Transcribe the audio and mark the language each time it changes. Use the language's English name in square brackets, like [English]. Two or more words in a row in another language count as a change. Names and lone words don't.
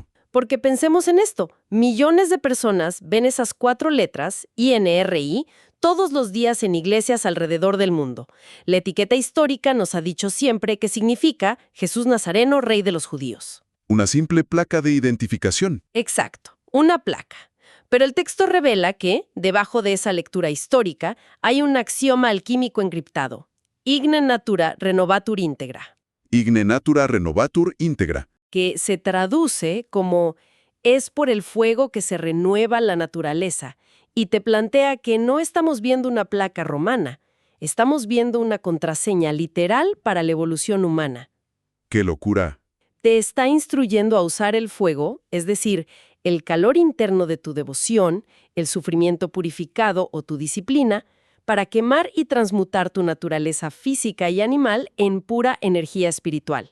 [Spanish] Porque pensemos en esto, millones de personas ven esas 4 letras, INRI, todos los días en iglesias alrededor del mundo. La etiqueta histórica nos ha dicho siempre que significa Jesús Nazareno, Rey de los Judíos. Una simple placa de identificación. Exacto, una placa. Pero el texto revela que, debajo de esa lectura histórica, hay un axioma alquímico encriptado. [Latin] Igne natura renovatur integra. Igne natura renovatur integra. [Spanish] Que se traduce como es por el fuego que se renueva la naturaleza, y te plantea que no estamos viendo una placa romana, estamos viendo una contraseña literal para la evolución humana. ¡Qué locura! Te está instruyendo a usar el fuego, es decir, el calor interno de tu devoción, el sufrimiento purificado o tu disciplina, para quemar y transmutar tu naturaleza física y animal en pura energía espiritual.